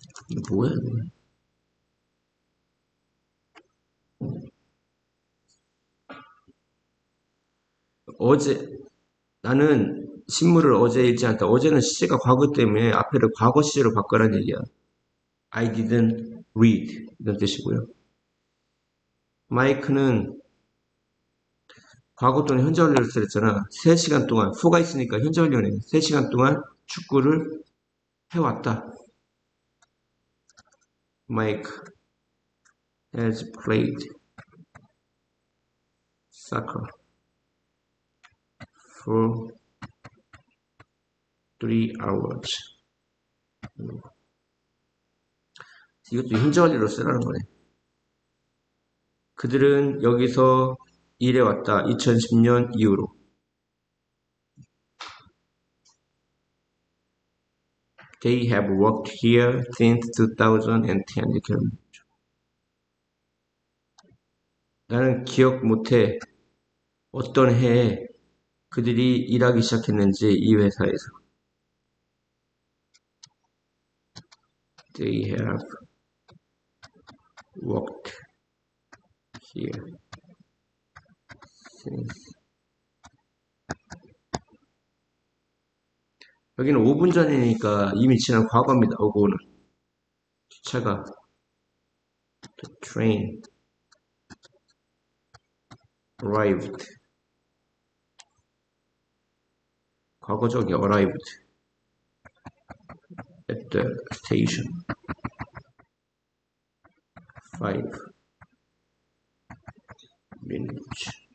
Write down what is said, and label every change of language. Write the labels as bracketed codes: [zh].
[ko] 이거 뭐야 이거. 어제 나는 신문을 어제 읽지 않다. 어제는 시제가 과거 때문에 앞에를 과거 시제로 바꿔라는 얘기야. [en] I didn't read [ko] 이런 뜻이고요. 마이크는 과거 또는 현재 완료를 쓰랬잖아. 3시간 동안 포가 있으니까 현재 완료네. 3시간 동안 축구를 해왔다. [en] Mike has played soccer for 3 hours. [ko] 이것도 현재 완료로 쓰라는 거네. 그들은 여기서 일해왔다. 2010년 이후로. [en] They have worked here since 2010. [ko] 이렇게 하면 되죠. 나는 기억 못해. 어떤 해에 그들이 일하기 시작했는지 이 회사에서. [en] They have worked here since. [ko] 여기는 5분 전이니까 이미 지난 과거입니다. 오고는. 기차가 [en] the train arrived. [ko] 과거적이 arrived. [en] the station. 5 minutes.